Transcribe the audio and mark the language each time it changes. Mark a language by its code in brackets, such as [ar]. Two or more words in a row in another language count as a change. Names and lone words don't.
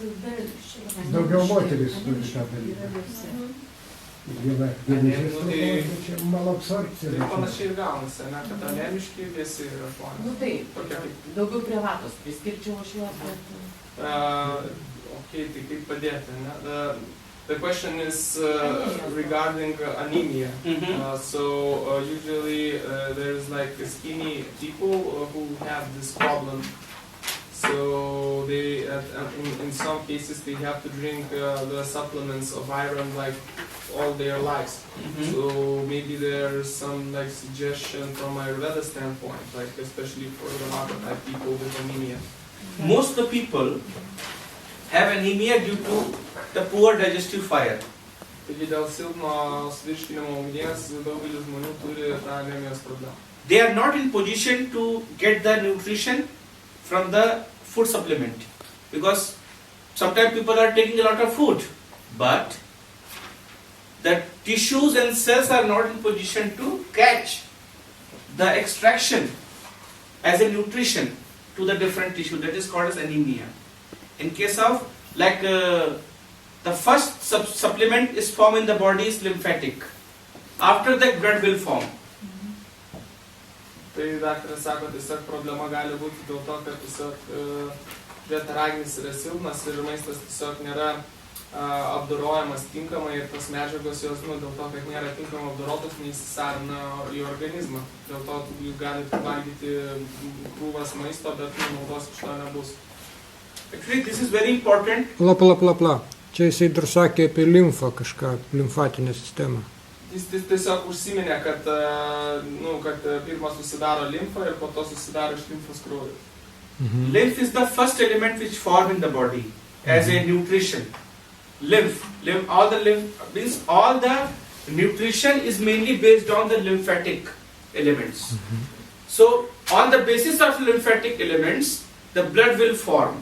[lt] Daugiau moteris turi tą dalyką. Viena geležis čia malabsorbcija. Tai panašiai ir gaunasi, kad anemiški visi yra žmonės. Taip, daugiau prie vatos priskirčiau aš juos, bet... Okay, tai kaip padėti, ne? [en] The question is regarding anemia. Usually there's like skinny people who have this problem. So they, in some cases, they have to drink the supplements of iron like all their lives. So maybe there's some like suggestion from Ayurveda standpoint, like especially for the Vata type people with anemia. Most of the people have anemia due to the poor digestive fire. [lt] Taigi dėl silpnos virškinimo ugnies daugelis žmonių turi tą anemijos problemą. [en] They are not in position to get the nutrition from the food supplement. Because sometimes people are taking a lot of food, but the tissues and cells are not in position to catch the extraction as a nutrition to the different tissue. That is called as anemia. In case of like the first supplement is formed in the body is lymphatic. After that blood will form. [lt] Tai daktaras sako, tiesiog problema gali būti dėl to, kad tiesiog žietaragnis yra silpnas ir maistas tiesiog nėra apdorojamas tinkamai ir tos medžiagos jos, dėl to, kad nėra tinkamai apdorotos, neįsisavina į organizmą. Dėl to jūs galite valgyti krūvas maisto, bet naudos iš to nebus. [en] Actually, this is very important. Pla. [lt] Čia jisai dar sakė apie limfą kažką, limfatinę sistemą. Jis tiesiog užsiminė, kad pirma susidaro limfa ir po to susidaro iš limfos kraujas. [en] Lymph is the first element which forms in the body as a nutrition. All the nutrition is mainly based on the lymphatic elements. So on the basis of lymphatic elements, the blood will form.